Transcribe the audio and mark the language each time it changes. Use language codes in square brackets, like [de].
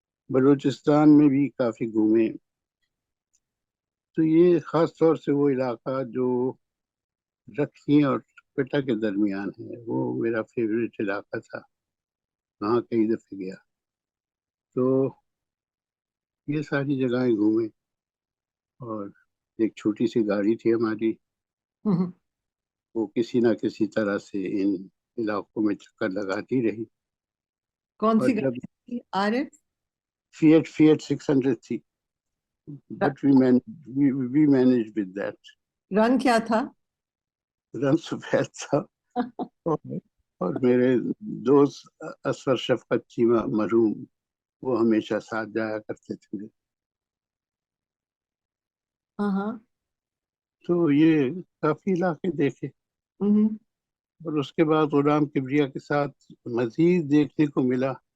[ur] بلوچستان میں بھی کافی گھومے. تو یہ خاص طور سے وہ علاقہ جو رکھی اور کوئٹہ کے درمیان ہے وہ میرا فیوریٹ علاقہ تھا, وہاں کئی دفعہ گیا. تو یہ ساری جگہیں گھومے, اور ایک چھوٹی سی گاڑی تھی ہماری, وہ کسی نہ کسی طرح سے ان علاقوں میں چکر لگاتی رہی. کون اور سی جب گاڑی تھی عارف؟ فیٹ 600 تھی, [en] but we managed with that. [ur] رنگ کیا تھا؟ رنگ سفید تھا. اور میرے دوست اصفر شفقت چیمہ مرحوم وہ ہمیشہ ساتھ جایا کرتے تھے. تو یہ کافی علاقے دیکھے. اور اس کے بعد غلام کبریا کے ساتھ مزید دیکھنے کو ملا.